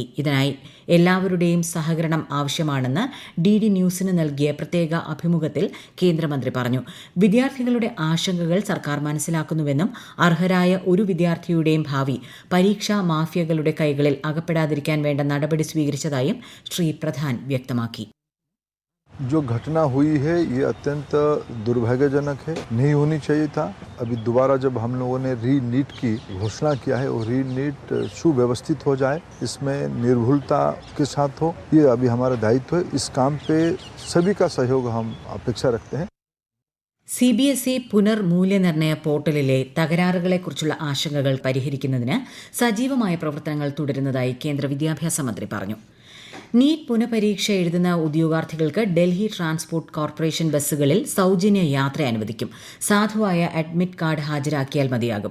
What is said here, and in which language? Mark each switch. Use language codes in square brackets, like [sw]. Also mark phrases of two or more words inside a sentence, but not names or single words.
[ml] ഇതിനായി എല്ലാവരുടെയും സഹകരണം ആവശ്യമാണെന്ന് DD ന്യൂസിന് നൽകിയ പ്രത്യേക അഭിമുഖത്തിൽ കേന്ദ്രമന്ത്രി പറഞ്ഞു. വിദ്യാർത്ഥികളുടെ ആശങ്കകൾ സർക്കാർ മനസ്സിലാക്കുന്നുവെന്നും അർഹരായ ഒരു വിദ്യാർത്ഥിയുടെയും ഭാവി പരീക്ഷാ മാഫിയകളുടെ കൈകളിൽ അകപ്പെടാതിരിക്കാൻ വേണ്ട നടപടി സ്വീകരിച്ചതായും ശ്രീ പ്രധാൻ വ്യക്തമാക്കി. [hi] जो घटना हुई है ये अत्यंत दुर्भाग्यजनक है, नहीं होनी चाहिए था। अभी दोबारा जब हम लोगों ने री-नीट की घोषणा किया है और री-नीट सुव्यवस्थित हो जाए, इसमें निर्भुलता के साथ हो, ये अभी हमारा दायित्व है। इस काम पे सभी का सहयोग हम अपेक्षा रखते हैं. [ml] CBSE പുനർമൂല്യനിർണ്ണയ പോർട്ടലിലെ തകരാറുകളെക്കുറിച്ചുള്ള ആശങ്കകൾ പരിഹരിക്കുന്നതിന് സജീവമായ പ്രവർത്തനങ്ങൾ തുടരുന്നതായി കേന്ദ്ര വിദ്യാഭ്യാസ മന്ത്രി പറഞ്ഞു. നീറ്റ് പുനഃപരീക്ഷ എഴുതുന്ന ഉദ്യോഗാർത്ഥികൾക്ക് ഡൽഹി ട്രാൻസ്പോർട്ട് കോർപ്പറേഷൻ ബസ്സുകളിൽ സൌജന്യ യാത്ര അനുവദിക്കും. സാധുവായ അഡ്മിറ്റ് കാർഡ് ഹാജരാക്കിയാൽ മതിയാകും.